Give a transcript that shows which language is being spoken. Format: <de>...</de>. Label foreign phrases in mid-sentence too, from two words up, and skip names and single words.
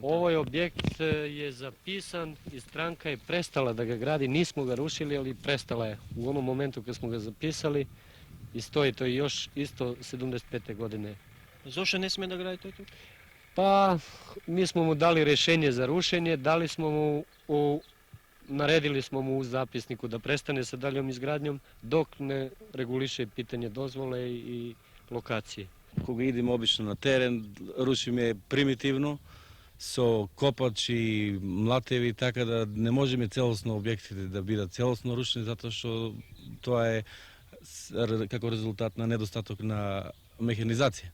<sr>Ovaj objekt je zapisan i stranka je prestala da ga gradi, nismo ga rušili, ali prestala je u onom momentu kad smo ga zapisali i stoji to još isto 75. godine. Zašto ne sme da gradi to tu? Pa, mi smo mu dali rješenje za rušenje, dali smo mu naredili smo mu u zapisniku da prestane sa daljom izgradnjom dok ne reguliše pitanje dozvole i lokacije.</sr> <mk>Кога идем обично на терен, рушиме примитивно, со копач и млатеви, така да не можеме целосно објектите да бидат целосно рушени, затоа што тоа е како резултат на недостаток на механизација.</mk>